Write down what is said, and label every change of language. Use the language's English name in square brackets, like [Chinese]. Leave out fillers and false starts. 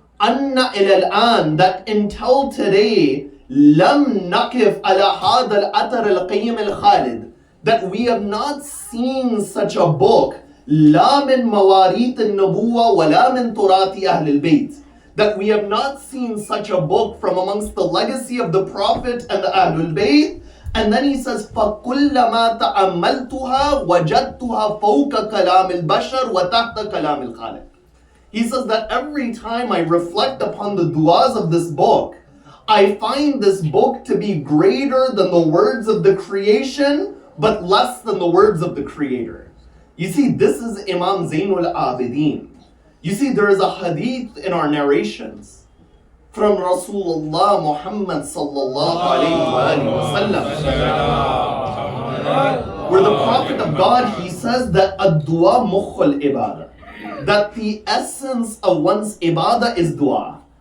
[Arabic] Anna ilal-an, [English] that until today, [Arabic] lam nakif ala hadha al-athar al-qayyim al-khalid, [English] that we have not seen such a book, [Arabic] la min mawarit al-nubuwa wa la min turati ahl al-bayt, [English] that we have not seen such a book from amongst the legacy of the Prophet and the Ahlul Bayt. And then he says, [Arabic] فَكُلَّمَا تَأَمَّلْتُهَا وَجَدْتُهَا فَوْقَ كَلَامِ الْبَشَرِ وَتَحْتَ كَلَامِ الْخَالِقِ. [English] He says that every time I reflect upon the duas of this book, I find this book to be greater than the words of the creation, but less than the words of the Creator. You see, this is Imam Zaynul Abedeen. You see, there is a hadith in our narrations from Rasulullah Muhammad sallallahu alayhi wa sallam, where the Prophet of God, he says that [Arabic] ad-dua mukhul ibadah, [English] that the essence of one's ibadah is dua.